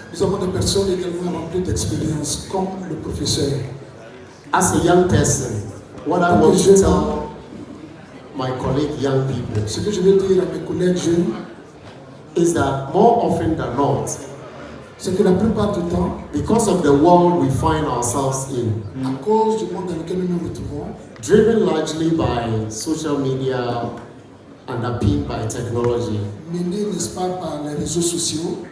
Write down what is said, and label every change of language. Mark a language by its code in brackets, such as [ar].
[fr] Nous avons des personnes également remplies d'expérience comme le professeur. [en] As a young person, what I want to tell my colleague young people, [fr] ce que je veux dire à mes collègues jeunes, [en] is that more often than not, [fr] c'est que la plupart du temps, [en] because of the world we find ourselves in, [fr] à cause du monde dans lequel nous nous retrouvons, [en] driven largely by social media, underpinned by technology, [fr] mené, n'est-ce pas, par les réseaux sociaux,